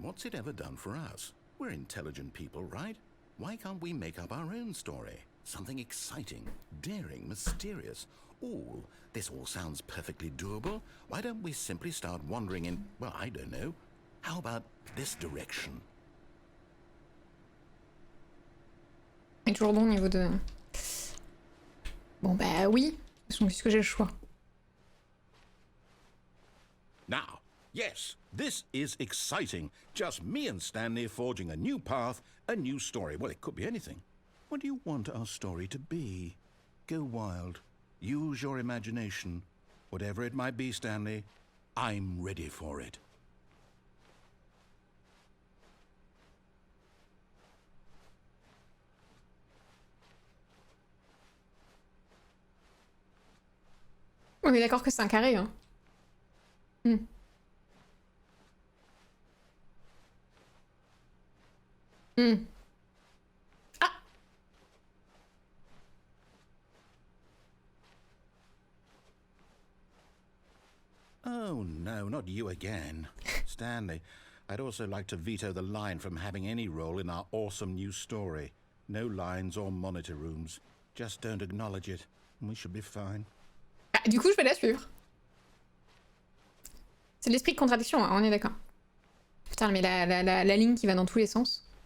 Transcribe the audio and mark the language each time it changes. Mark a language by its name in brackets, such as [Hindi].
[English] What's it ever done for us? We're intelligent people, right? Why can't we make up our own story? Something exciting, daring, mysterious. Ooh, this all sounds perfectly doable. Why don't we simply start wandering in, well, I don't know. How about this direction? [French] Il est toujours bon au niveau de... Bon bah oui, de toute façon, puisque j'ai le choix. [English] Now, yes, this is exciting. Just me and Stanley forging a new path, a new story. Well, it could be anything. What do you want our story to be? Go wild. Use your imagination. Whatever it might be, Stanley, I'm ready for it. [French] On est d'accord que c'est un carré, hein. Ah! [English] Oh, no, not you again. Stanley, I'd also like to veto the line from having any role in our awesome new story. No lines or monitor rooms. Just don't acknowledge it, and we should be fine. [French] Ah, du coup, je vais la suivre. C'est l'esprit de contradiction, hein, on est d'accord. Putain, mais la ligne qui va dans tous les sens.